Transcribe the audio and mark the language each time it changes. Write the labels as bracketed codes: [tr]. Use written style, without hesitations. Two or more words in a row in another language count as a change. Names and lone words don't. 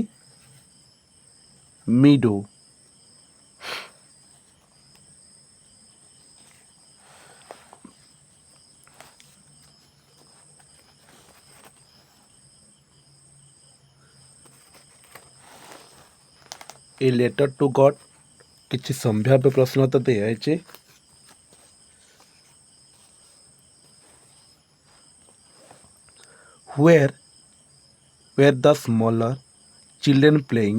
[or] Meadow. A letter to God କିଛି ସମ୍ଭାବ୍ୟ ପ୍ରଶ୍ନ ତ ଦିଆଯାଇଛି। [en] Where were the smaller children playing?